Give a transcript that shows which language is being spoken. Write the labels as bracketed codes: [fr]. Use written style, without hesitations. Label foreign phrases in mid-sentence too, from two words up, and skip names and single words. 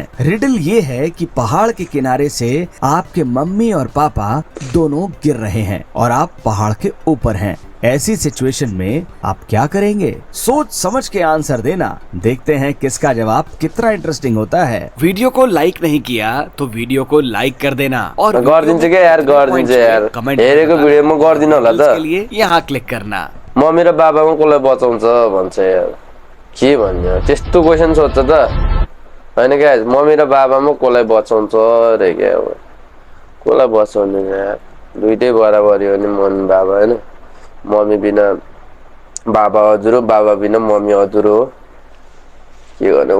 [hi] रिडल ये है कि पहाड़ के किनारे से आपके मम्मी और पापा दोनों गिर रहे हैं और आप पहाड़ के ऊपर हैं। ऐसी सिचुएशन में आप क्या करेंगे? सोच समझ के आंसर देना। देखते हैं किसका जवाब कितना इंटरेस्टिंग होता है। वीडियो को लाइक नहीं किया तो वीडियो को लाइक कर देना और [ne] गरिदिन्छु के यार, गरिदिन्छु यार, हेरेको भिडियोमा गरिदिनु होला त। [hi] इसके लिए यहाँ क्लिक करना। [ne] मम्मी र बाबामा कसलाई बचाउँछ भन्छ यार, के भन्ने त्यस्तो क्वेसन सोध्छ त हैन क्या। मम्मी र बाबामा कसलाई बचाउँछ रे क्या, कसलाई बचाउने यार, दुइटै बराबरी हो नि, मम्मी बाबा हैन। मम्मी बिना बाबा अधुरो, बाबा बिना मम्मी अधुरो हो, के गर्नु।